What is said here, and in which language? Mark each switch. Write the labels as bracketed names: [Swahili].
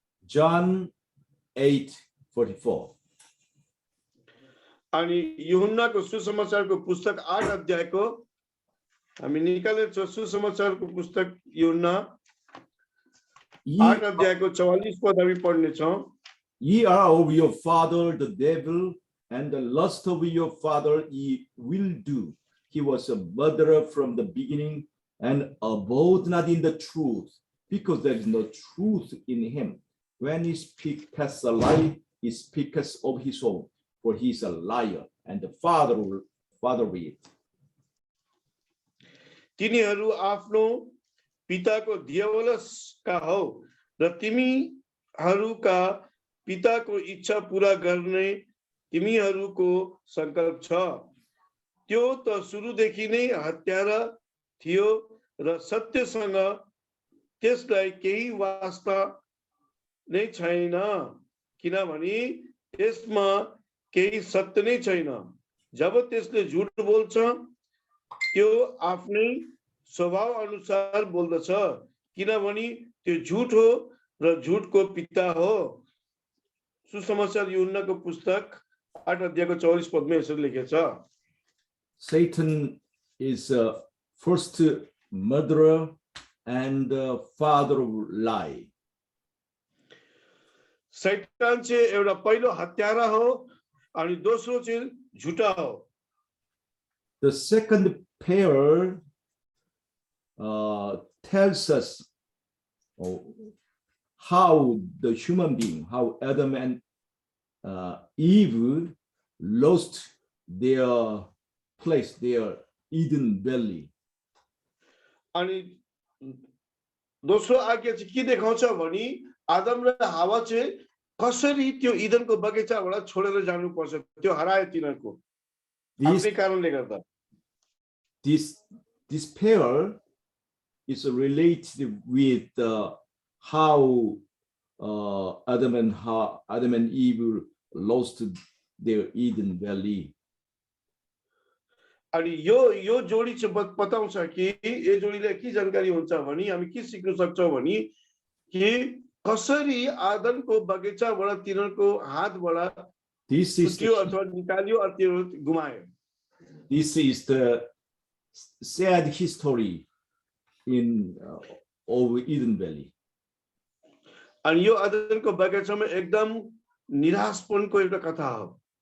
[English] John 8:44. [Nepali] अनि यूहन्नाको सुसमाचारको पुस्तक 8 अध्यायको हामी निकालेर छ सुसमाचारको पुस्तक यूहन्ना 8 अध्यायको 44 पद हामी पढ्ने छौं [English] Ye are of your father the devil, and the lust of your father ye will do. He was a murderer from the beginning, and abode not in the truth, because there is no truth in him. When he speaketh a lie, he speaketh of his own, for he is a liar, and the father of it. [Nepali] तिनीहरू आफ्नो पिताको दियवलसका हौ र तिमीहरूका पिताको इच्छा पूरा गर्ने तिमीहरूको संकल्प छ त्यो त सुरुदेखि नै हत्यारा थियो र सत्यसँग त्यसलाई केही वास्ता नै छैन किनभने त्यसमा केही सत्य नै छैन जब त्यसले झुट बोल्छ त्यो आफ्नै स्वभाव अनुसार बोल्दछ किनभने त्यो झुट हो र झुटको पिता हो सुसमाचार यूहन्नाको पुस्तक 8 अध्यायको 44 पदमा यसरी लेखेको छ [English] Satan is first murderer and father of lie. [Nepali] शैतान चाहिँ एउटा पहिलो हत्यारा हो अनि दोस्रो चाहिँ झुटा हो [English] The second pair tells us how the human being, how Adam and Eve lost their place, their Eden valley. [Nepali] अनि दोस्रो आज्ञा चाहिँ के देखाउँछ भने आदम र हावा चाहिँ कसरी त्यो इदनको बगैँचाबाट छोडेर जानुपर्छ त्यो हरायो तिनीहरूको आफ्नै कारणले गर्दा [English] This pair is related with how Adam and Eve lost their Eden valley. [Nepali] अनि यो जोडी चाहिँ बताउँछ कि यो जोडीले के जानकारी हुन्छ भने हामी के सिक्न सक्छौं भने कि कसरी आदमको बगैँचाबाट तिनीहरूको हातबाट छुट्यो अथवा निकाल्यो अथवा गुमायो [English] This is the sad history in of Eden Valley. [Nepali] अनि यो आदमको बगैँचामा एकदम निराशपनको एउटा कथा हो